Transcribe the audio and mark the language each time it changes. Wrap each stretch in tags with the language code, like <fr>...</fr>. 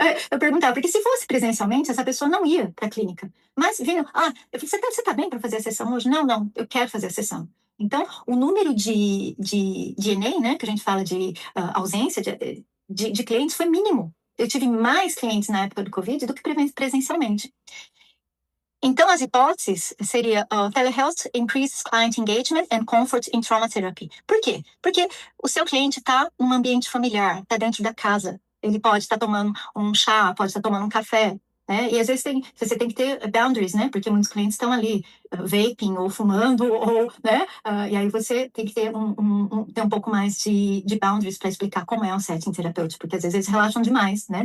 <pt>Eu perguntava, porque se fosse presencialmente, essa pessoa não ia para a clínica. Mas vinham, eu falei, você tá bem para fazer a sessão hoje? Não, eu quero fazer a sessão. Então, o número de NA, né, que a gente fala de ausência de clientes, foi mínimo. Eu tive mais clientes na época do Covid do que presencialmente. Então, as hipóteses seria</pt> <en>telehealth increases client engagement and comfort in trauma therapy.</en> <pt>Por quê? Porque o seu cliente está num ambiente familiar, está dentro da casa. Ele pode estar tomando um chá, pode estar tomando um café, né? E às vezes você tem que ter boundaries, né? Porque muitos clientes estão ali vaping ou fumando, ou, né? E aí você tem que ter ter um pouco mais de boundaries para explicar como é um setting terapêutico, porque às vezes eles relaxam demais, né?</pt>